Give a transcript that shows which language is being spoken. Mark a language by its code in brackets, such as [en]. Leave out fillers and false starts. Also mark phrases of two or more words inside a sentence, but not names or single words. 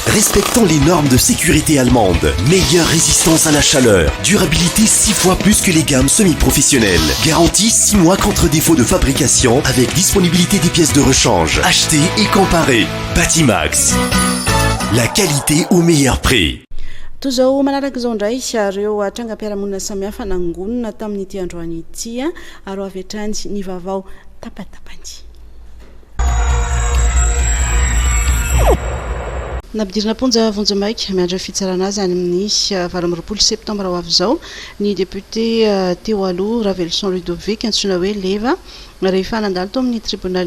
[fr] Respectant les normes de sécurité allemandes. Meilleure résistance à la chaleur. Durabilité 6 fois plus que les gammes semi-professionnelles. Garantie 6 mois contre défaut de fabrication avec disponibilité des pièces de rechange. Achetez et comparez. Batimax. La qualité au meilleur prix. [mg] Toy izao manaraka izao indray ireo trangam-piarahamonina samihafa nangonina tamin'ity androany ity ary avy hatrany ny vaovao tapatapany. Napidirina ponja vonjamaika miandra fitsarana azy any amin'ny 20 septambra ho avy izao ny député teo aloha Ravelson Ludovic antsoina hoe Leva rehefa nandalo tao amin'ny tribunal ny